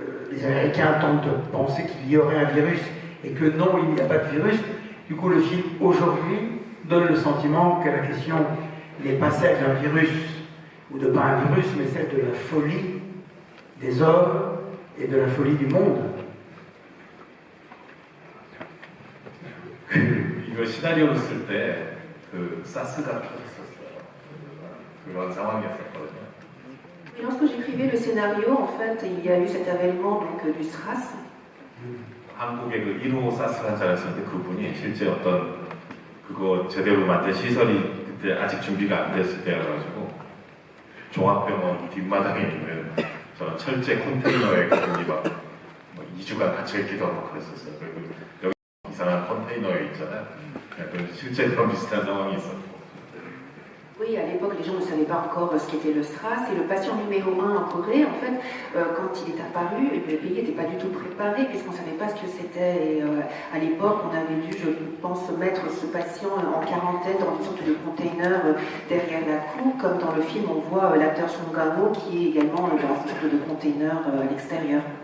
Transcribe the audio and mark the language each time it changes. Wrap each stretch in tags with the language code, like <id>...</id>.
<fr>les Américains tentent de penser qu'il y aurait un virus et que non, il n'y a pas de virus, du coup le film aujourd'hui donne le sentiment que la question n'est pas celle d'un virus ou de pas un virus, mais celle de la folie des hommes et de la folie du monde.</fr> <ko>이거 시나리오를 쓸 때 그 사스가 펴졌었어요. 그런 상황이었었거든요.</ko> <fr>Et lorsque j'écrivais le scénario, en fait, il y a eu cet avènement donc, du SRAS.</fr> <ko>한국의 그 1호 사스 환자였었는데 그분이 실제 어떤 그거 제대로 만든 시설이 그때 아직 준비가 안 됐을 때여가지고 종합병원 뒷마당에 있는 저런 철제 컨테이너에 그분이 막 2주간 갇혀있기도 하고 그랬었어요. 그리고 여기 이상한 컨테이너에 있잖아요. 실제 그런 비슷한 상황이 있었고.</ko> <fr>Oui, à l'époque, les gens ne savaient pas encore ce qu'était le SRAS. Et le patient numéro 1 en Corée, en fait, quand il est apparu, le pays n'était pas du tout préparé, puisqu'on ne savait pas ce que c'était. Et à l'époque, on avait dû, je pense, mettre ce patient en quarantaine dans une sorte de container derrière la cour, comme dans le film, on voit l'acteur Song Kang-ho qui est également dans une sorte de container à l'extérieur.</fr>